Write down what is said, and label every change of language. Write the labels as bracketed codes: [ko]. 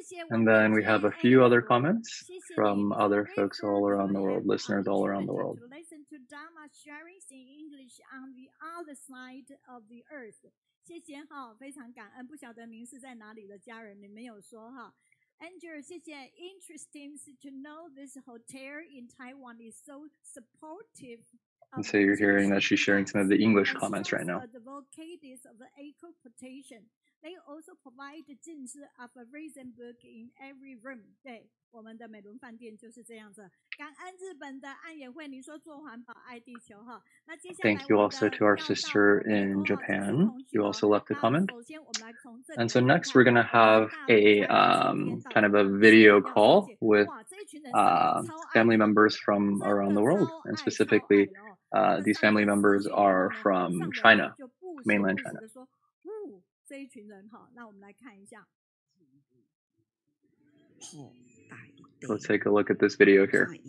[en] And then we have a few other comments from other folks all around the world, listeners all around the world. Dharma sharing in English on the other side of the earth. [zh] 谢谢哈，非常感恩。不晓得您是在哪里的家人，你没有说哈。 Andrew， 谢谢。 [en] Interesting to know this hotel in Taiwan is so supportive. And so you're hearing that she's sharing some of the English comments right now. Advocates of the eco-protection. They also provide 镜子 of a reason book in every room. [zh] 对，我们的美伦饭店就是这样子。感恩日本的安野会，你说做环保爱地球哈。那接下来 [en] Thank you also to our sister in Japan. You also left a comment. And so next we're going to have a kind of a video call with family members from around the world. And specifically, these family members are from China, mainland China. [zh] 这一群人哈，那我们来看一下。 [en] Let's take a look at this video here.